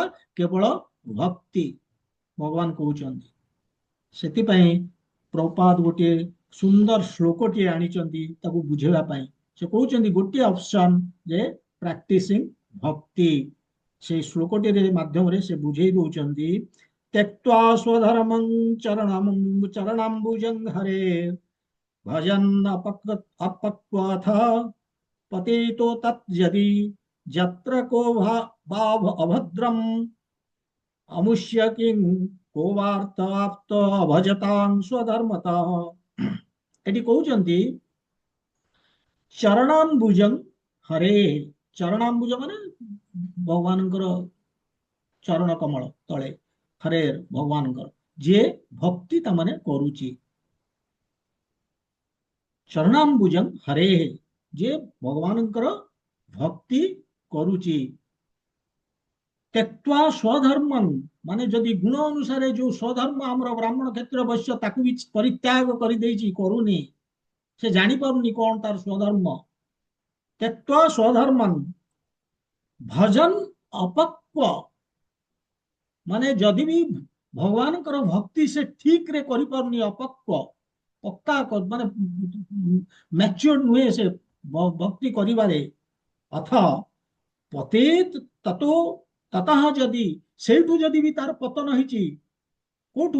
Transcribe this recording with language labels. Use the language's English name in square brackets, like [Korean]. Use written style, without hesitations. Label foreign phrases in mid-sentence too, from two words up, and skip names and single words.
[Odia] କେବଳ ଭକ୍ତି, ଭଗବାନ କହୁଛନ୍ତି। ସେଥିପାଇଁ ପ୍ରଭୁପାଦ ଗୋଟିଏ ସୁନ୍ଦର ଶ୍ଲୋକଟିଏ ଆଣିଛନ୍ତି ତାକୁ ବୁଝେଇବା ପାଇଁ। ସେ କହୁଛନ୍ତି ଗୋଟିଏ ଅପସନ ଯେ ପ୍ରାକ୍ଟିସିଂ ଭକ୍ତି। ସେଇ ଶ୍ଲୋକଟିରେ ମାଧ୍ୟମରେ ସେ ବୁଝେଇ ଦଉଛନ୍ତି [Sanskrit] त्यक्त्वा स्वधर्मं चरणाम्बुजं हरे भजन् अपक्वाथ पतितो तत् यत्र को वा अभद्रम् अमुष्य किं को वार्ताप्त अभजतां स्वधर्मतः। [Odia] ଏଠି କହୁଛନ୍ତି [Sanskrit] ଚରଣାମ୍ବୁଜଂ ହରେ। [Odia] ଚରଣାମ୍ବୁଜ ମାନେ ଭଗବାନଙ୍କର ଚରଣ କମଳ ତଳେ, ହରେ ଭଗବାନଙ୍କର, ଯିଏ ଭକ୍ତି ତାମାନେ କରୁଛି। [Sanskrit] ଚରଣାମ୍ବୁଜଂ ହରେ, [Odia] ଯିଏ ଭଗବାନଙ୍କର ଭକ୍ତି କରୁଛି। [Sanskrit] त्यक्त्वा स्वधर्मं, [Odia] ମାନେ ଯଦି ଗୁଣ ଅନୁସାରେ ଯୋଉ ସ୍ୱଧର୍ମ ଆମର ବ୍ରାହ୍ମଣ କ୍ଷେତ୍ର ବୈଶ୍ୟ ତାକୁ ବି ପରିତ୍ୟାଗ କରିଦେଇଛି, କରୁନି, ସେ ଜାଣିପାରୁନି କଣ ତାର ସ୍ୱଧର୍ମ। [Sanskrit] त्यक्त्वा स्वधर्मं ଭଜନ ଅପକ୍ୱ, [Odia] ମାନେ ଯଦି ବି ଭଗବାନଙ୍କର ଭକ୍ତି ସେ ଠିକ ରେ କରିପାରୁନି, ଅପକ୍ୱ, ପକ୍କା ମାନେ ମ୍ୟାଚୁର ନୁହେଁ ସେ ଭକ୍ତି କରିବାରେ, [Sanskrit] ଅଥ ପତେତ ତतो ତତଃ, [Odia] ଯଦି ସେଇଠୁ ଯଦି ବି ତାର ପତନ ହେଇଛି, କୋଉଠୁ?